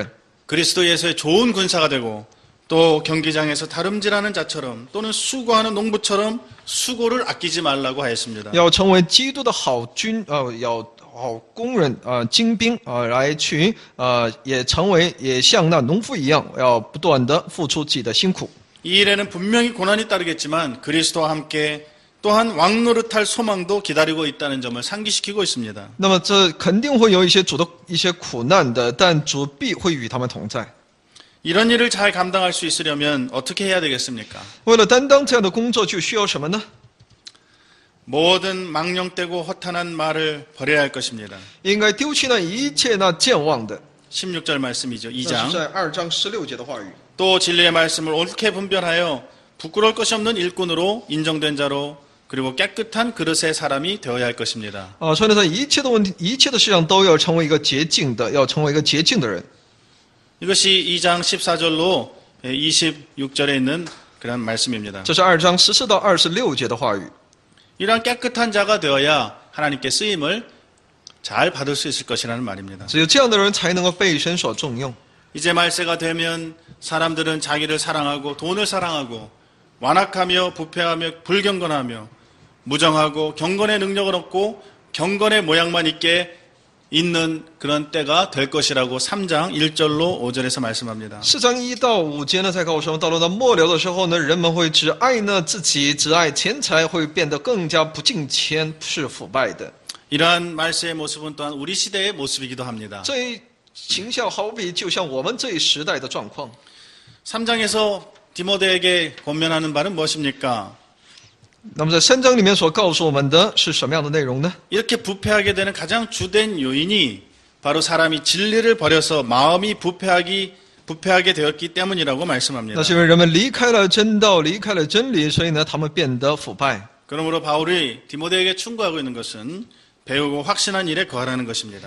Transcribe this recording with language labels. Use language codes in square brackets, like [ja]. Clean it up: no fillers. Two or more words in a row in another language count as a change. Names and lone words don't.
[ko] 그리스도 예수의 좋은 군사가 되고 또 경기장에서 다름질하는 자처럼 또는 수고하는 농부처럼 수고를 아끼지 말라고 하였습니다. [zh] 要成为基督的好军要好工人精兵来去也像那农夫一样，要不断的付出自己的辛苦。 [ko] 이 일에는 분명히 고난이 따르겠지만 그리스도와 함께 또한 왕노릇할 소망도 기다리고 있다는 점을 상기시키고 있습니다. [zh] 那么这肯定会有一些主的一些苦难的，但主必会与他们同在。 [ko] 이런 일을 잘 감당할 수 있으려면 어떻게 해야 되겠습니까? [zh] 为了担当这样的工作，就需要什么呢？ [ko] 모든 망령되고 허탄한 말을 버려야 할 것입니다. [zh] 应该丢弃那一切那健忘的。 [ko] 16절 말씀이죠. [zh] 这是 [ko] 2장. [zh] 在2章16节的话语。 [ko] 또 진리의 말씀을 옳게 분별하여 부끄러울 것이 없는 일꾼으로 인정된 자로 그리고 깨끗한 그릇의 사람이 되어야 할 것입니다. [zh] 所以呢，在一切的问题、一切的事上都要成为一个洁净的，要成为一个洁净的人。 [ko] 이것이 2장 14절로 26절에 있는 그런 말씀입니다. [zh] 这是2章14到26节的话语。 [ko] 이러한 깨끗한 자가 되어야 하나님께 쓰임을 잘 받을 수 있을 것이라는 말입니다. [zh] 只有这样的人才能够被神所重用。 [ko] 이제 말세가 되면 사람들은 자기를 사랑하고 돈을 사랑하고 완악하며 부패하며 불경건하며 무정하고 경건의 능력을 얻고 경건의 모양만 있게 있는 그런 때가 될 것이라고 3장 1절로 5절에서 말씀합니다. [zh] 4 章1到5节呢，才告诉我们，到了那末了的时候呢，人们会只爱呢自己，只爱钱财，会变得更加不敬虔，是腐败的。 [ko] 이러한 말세의 모습은 또한 우리 시대의 모습이기도 합니다. [zh] 这一形象好比就像我们这一时代的状况。 [ko] 3장에서 디모데에게 권면하는 바는 무엇입니까? [zh] 那么在3章里面所告诉我们的是什么样的内容呢？ [ko] 이렇게 부패하게 되는 가장 주된 요인이 바로 사람이 진리를 버려서 마음이 부패하게 되었기 때문이라고 말씀합니다. [zh] 那是因为人们离开了真道，离开了真理，所以呢，他们变得腐败。 [ko] 그러므로 바울이 디모데에게 충고하고 있는 것은 배우고 확신한 일에 거하라는 것입니다.